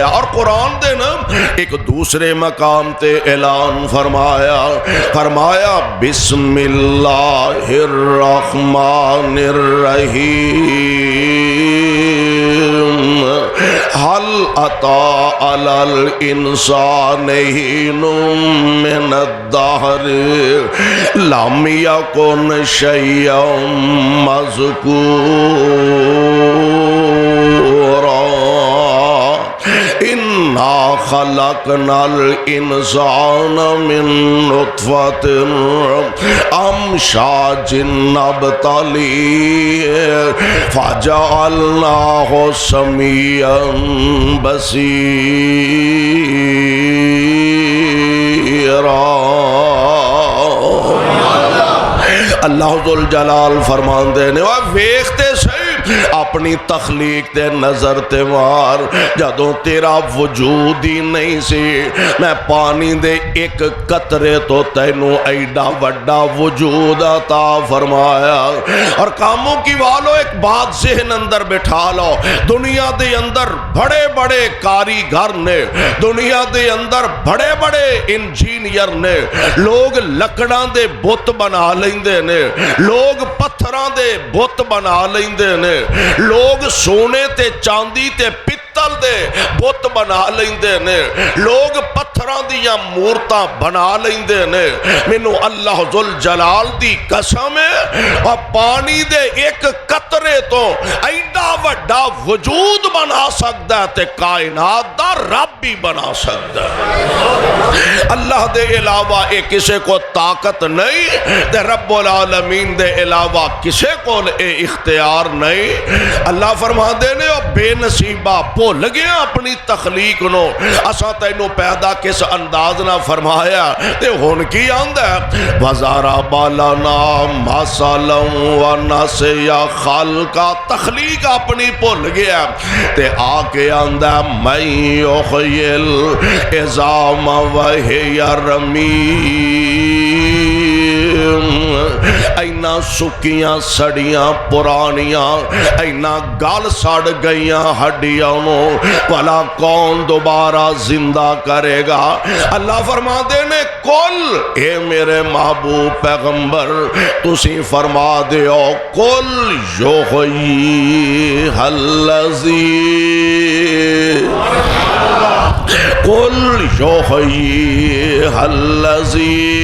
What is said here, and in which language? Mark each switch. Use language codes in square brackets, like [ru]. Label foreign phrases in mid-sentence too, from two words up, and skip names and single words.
[pa] اور قرآن دے نا ایک دوسرے مقام تے اعلان فرمایا، فرمایا [ar] بسم اللہ الرحمن الرحیم حل اتا علی الانسان حین من الدہر لم یکن شیئا مذکورا انا خلقنا الانسان من نطفة امشاج نبتليه فجعلناه سميعا بصيرا۔ [pa] اللہ ذوالجلال فرماندے نے وہ ویکھتے سہی اپنی تخلیق تے نظر تے مار، جدوں تیرا وجود ہی نہیں سی میں پانی دے ایک قطرے تو تینوں ایڈا وڈا وجود عطا فرمایا۔ اور کاموں کی والو ایک بات ذہن اندر بٹھا لو، دنیا دے اندر بڑے بڑے کاریگر نے، دنیا دے اندر بڑے بڑے انجینئر نے، لوگ لکڑاں دے بت بنا لیندے نے، لوگ پتھراں دے بت بنا لیندے نے، لوگ سونے تے چاندی تے پتل دے بت بنا لیندے نے، لوگ پتھراں دیاں مورتاں بنا لیندے نے۔ مینوں اللہ ذوالجلال دی قسم ہے اور پانی دے ایک قطرے تو ایڈا وڈا وجود بنا سکتا ہے تے کائنات دا رب بھی بنا سکتا ہے۔ اللہ دے علاوہ ایک کسے کو طاقت نہیں تے رب العالمین دے علاوہ کسے کو اے اختیار نہیں۔ اللہ فرما دے نے او بے نصیبہ بھول گیا اپنی تخلیق نو، اساں تینوں پیدا کس انداز نہ فرمایا تے ہن کی آندا ہے [ar] وَضَرَبَ لَنَا مَثَلًا وَنَسِیَ خَلْقَ، [pa] تخلیق اپنی بھول گیا تے آ کے آندا [ar] مَن یُحْیِی الْعِظَامَ وَہِیَ رَمِیمٌ، [pa] اینا سکیاں سڑیاں پرانیاں اینا گال سڑ گئیاں ہڈیاں نو بھلا کون دوبارہ زندہ کرے گا؟ اللہ فرما دے نے کل اے میرے محبوب پیغمبر تسی فرما دیو [ar] کل یحیی الذی قل یحیی الذی